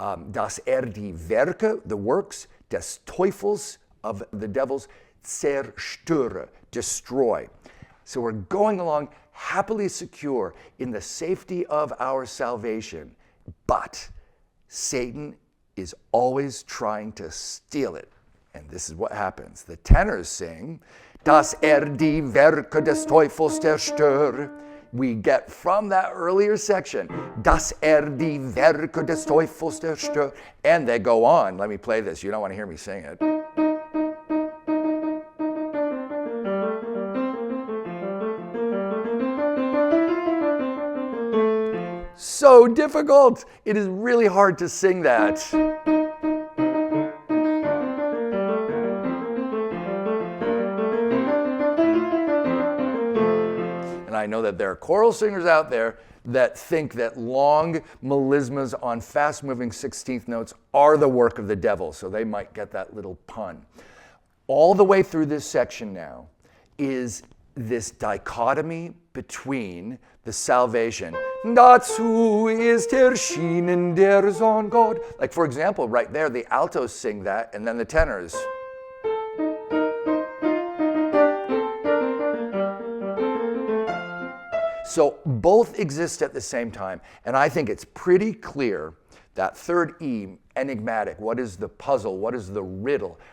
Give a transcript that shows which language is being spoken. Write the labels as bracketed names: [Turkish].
[German] Dass die Werke, [English] the works, [German] des Teufels, [English] of the devils, [German] zerstöre, [English] destroy. So we're going along happily secure in the safety of our salvation, but Satan is always trying to steal it. And this is what happens. The tenors sing, [German] dass die Werke des Teufels zerstöre. [English] We get from that earlier section, [German] dass die Werke des Teufels zerstöre. [English] And they go on. Let me play this. You don't want to hear me sing it. So difficult. It is really hard to sing that. And I know that there are choral singers out there that think that long melismas on fast-moving 16th notes are the work of the devil, so they might get that little pun. All the way through this section now is this dichotomy between the salvation. [German] Dazu ist erschienen der Sohn Gott. [English] Like, for example, right there, the altos sing that, and then the tenors. So both exist at the same time, and I think it's pretty clear that third E, enigmatic, what is the puzzle, what is the riddle?